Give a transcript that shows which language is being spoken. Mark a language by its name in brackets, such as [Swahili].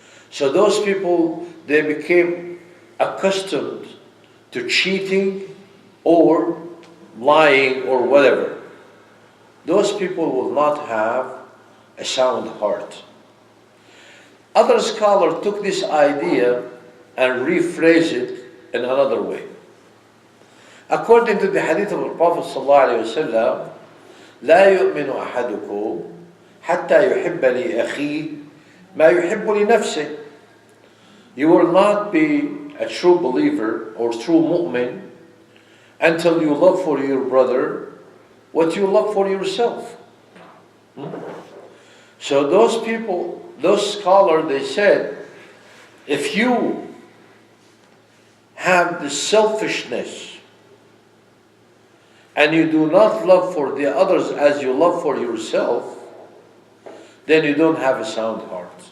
[English] So those people, they became accustomed to cheating or lying or whatever. Those people will not have a sound heart. Other scholars took this idea and rephrased it in another way. According to the hadith of the Prophet ﷺ, [Arabic] لا يؤمن أحدكم حتى يحب لأخيه ما يحب لنفسه. [English] You will not be a true believer or true mu'min until you love for your brother what you love for yourself. So those people, those scholars, they said, if you have the selfishness and you do not love for the others as you love for yourself, then you don't have a sound heart.